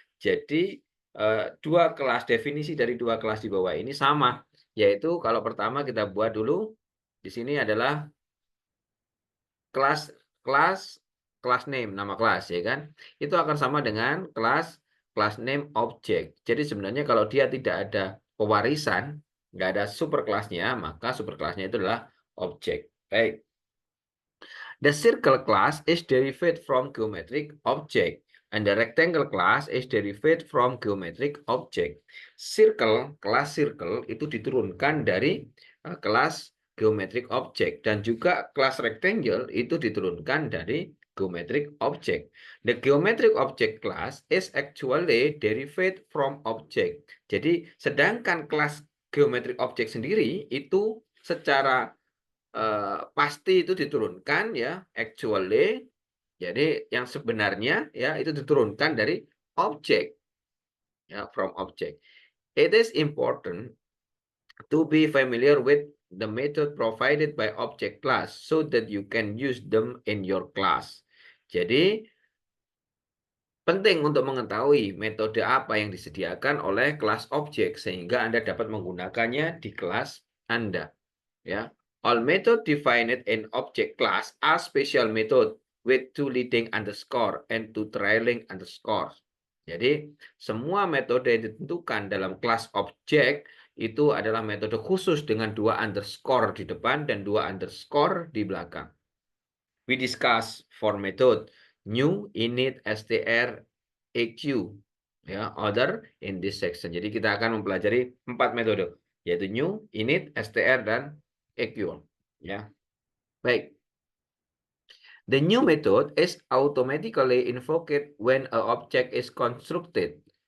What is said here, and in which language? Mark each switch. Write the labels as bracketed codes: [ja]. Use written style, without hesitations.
[id] Jadi dua kelas definisi dari dua kelas di bawah ini sama, yaitu kalau pertama kita buat dulu di sini adalah kelas name, nama kelas ya kan. Itu akan sama dengan kelas name object. Jadi sebenarnya kalau dia tidak ada pewarisan, nggak ada superkelasnya, maka superkelasnya itu adalah objek. Baik. [en] The circle class is derived from geometric object and the rectangle class is derived from geometric object. [id] Kelas circle itu diturunkan dari kelas geometric object dan juga kelas rectangle itu diturunkan dari geometric object. [en] The geometric object class is actually derived from object. [id] Jadi sedangkan kelas geometric object sendiri itu secara pasti itu diturunkan ya, [en] actually. [id] Jadi yang sebenarnya ya itu diturunkan dari objek ya, [en] from object. It is important to be familiar with the method provided by object class so that you can use them in your class. [id] Jadi penting untuk mengetahui metode apa yang disediakan oleh kelas objek sehingga Anda dapat menggunakannya di kelas Anda ya. [en] All method defined in object class are special method with two leading underscore and two trailing underscore. [id] Jadi semua metode yang ditentukan dalam kelas objek itu adalah metode khusus dengan dua underscore di depan dan dua underscore di belakang. [en] We discuss four method: new, init, str, eq, ya, other in this section. [id] Jadi kita akan mempelajari 4 metode, yaitu new, init, str, dan eq. Ya, baik. [en] The new method is automatically invoked when a object is constructed.